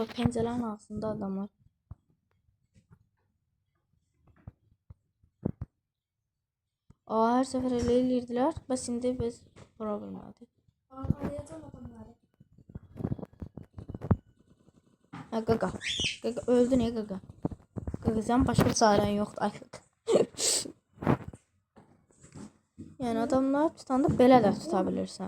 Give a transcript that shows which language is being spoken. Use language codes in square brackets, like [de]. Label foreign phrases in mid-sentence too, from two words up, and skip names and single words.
[az] Bak pəncələrin ağzında adam var. Aa, her sefer elə eləyirdilər. Bəs indi biz vura bilmədik. Ha qaqa. Qaqa öldün ya qaqa. Qaqa sən başqa çarən yoxdur artıq. Yəni adamlar tutanda belə də tuta bilirsən.